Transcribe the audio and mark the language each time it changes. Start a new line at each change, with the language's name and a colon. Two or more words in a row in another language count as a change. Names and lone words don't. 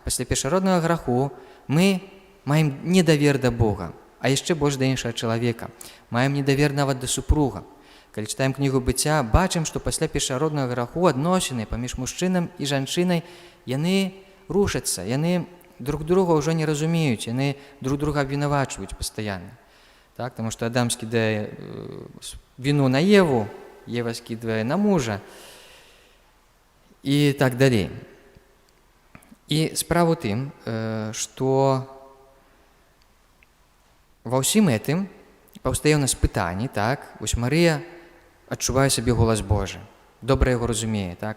Belarusian: Пасля першароднага граху мы маем недавер да Бога, а яшчэ больш да іншага чалавека. Маем недавер нават да супруга. Калі чытаем кнігу быцця, бачым, што пасля першароднага граху адносіны паміж мужчынам і жанчынай яны рушацца, яны
Russian: друг друга
Belarusian: ўжо не разумеюць, яны
Russian: друг друга
Belarusian: абвінавачваюць пастаянна. Так, тому што Адам скідае віну на Еву, Ева скідвае на мужа і так далей. І справа ў тым, што ва ўсім гэтым паўстае ў нас пытанне, так, вось Марыя адчувае сабе голас Божы, добра яго разумее, так.